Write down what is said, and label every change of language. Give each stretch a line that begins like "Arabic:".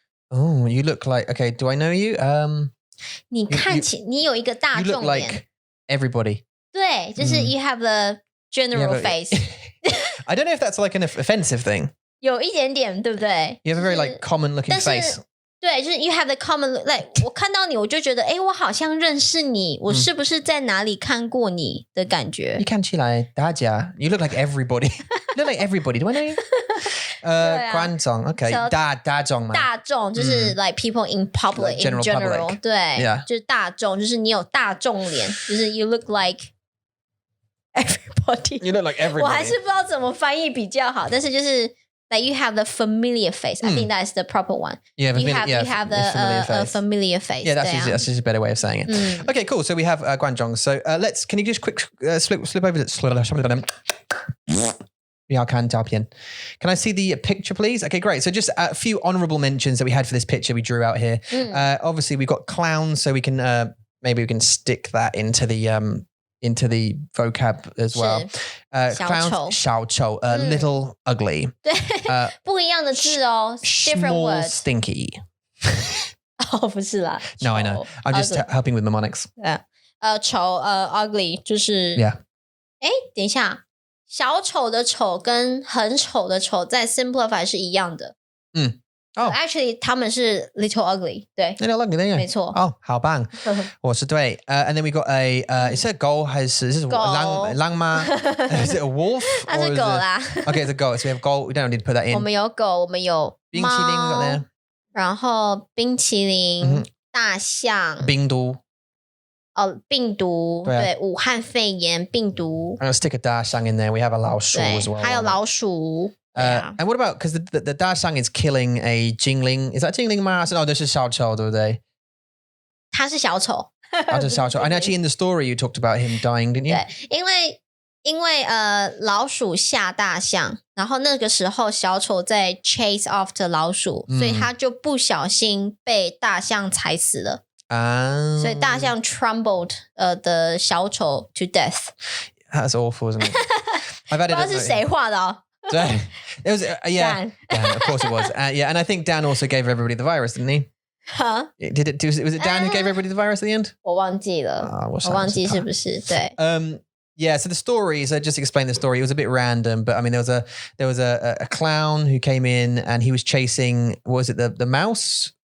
English: Oh, you look like okay, do I know you?
Chinese: 你看起你有一个大
English: You look
Chinese: 众脸
English: like everybody.
Chinese: 对就是
English: you have the general face I don't know if that's like an offensive thing.
Chinese: 有一点点对不对
English: You have a very like common looking
Chinese: 但是
English: face.
Chinese: 对，就是
English: you have the common like
Chinese: 我看到你我就觉得我好像认识你，我是不是在哪里看过你的感觉。你看起来大家
English: you look like everybody. You look like everybody. Do I know you? 观众 OK. So,
Chinese: 大众嘛。大众就是
English: like people in public Like in general. public.
Chinese: 对
English: Yeah.
Chinese: 就是大众，就是你有大众脸，就是
English: you look like everybody. You look like everybody.
Chinese: 我还是不知道怎么翻译比较好，但是就是
English: like you have the familiar face. I think that is the proper one. Yeah, you have the familiar face. Yeah, that's just a better way of saying it. Okay, cool. So we have Guanzhong. So can you just quick slip over to Can I see the picture, please? Okay, great. So just a few honourable mentions that we had for this picture we drew out here. Obviously, we've got clowns, so we can maybe we can stick that into the vocab as well. Clowns, 小丑, little ugly.
Chinese: 对，不一样的字哦 ，
English: different small, words. stinky.
Chinese: 哦，不是啦。
English: No, I know. I'm just helping with mnemonics.
Chinese: 丑
English: ugly
Chinese: 就是
English: Yeah.
Chinese: 等一下，小丑的丑跟很丑的丑在 simplify 是一样的。
English: Oh. Actually
Chinese: 他们是
English: little ugly.
Chinese: 对
English: Little ugly, there you go.
Chinese: 没错。
English: Oh,
Chinese: 好棒。我是对。
English: And then we got is it a goal? Is it
Chinese: 狼吗？
English: Is it a wolf?
Chinese: 它是狗啦。
English: Okay, it's a goal. So we have goal. We don't need to put that in.
Chinese: 我们有狗，我们有冰淇淋
English: we got
Chinese: 猫
English: there.
Chinese: 然后冰淇淋、大象、病毒。病毒，对，武汉肺炎病毒。
English: I'm going to stick a 大象 in there. We have a 老鼠 as well.
Chinese: 还有老鼠。
English: And what about, because the 大象 is killing a Jingling. Is that Jingling
Chinese: 吗？哦，这是小丑，对不对？他是小丑。这是小丑。
English: And actually in the story you talked about him dying, didn't you?
Chinese: 对，因为老鼠吓大象，然后那个时候小丑在
English: chase after
Chinese: 老鼠，所以他就不小心被大象踩死了。所以大象
English: trembled the 小丑 to death. That's awful, isn't it? I've had
Chinese: 不知道是谁画的哦。
English: It was Dan, of course it was. Yeah, and I think Dan also gave everybody the virus, didn't he? Huh? Was it Dan who gave everybody the virus at the end?
Chinese: 我忘记了，我忘记是不是对。
English: Yeah, so the story, so just explain the story. It was a bit random, but I mean, there was a clown who came in and he was chasing, what was it, the mouse?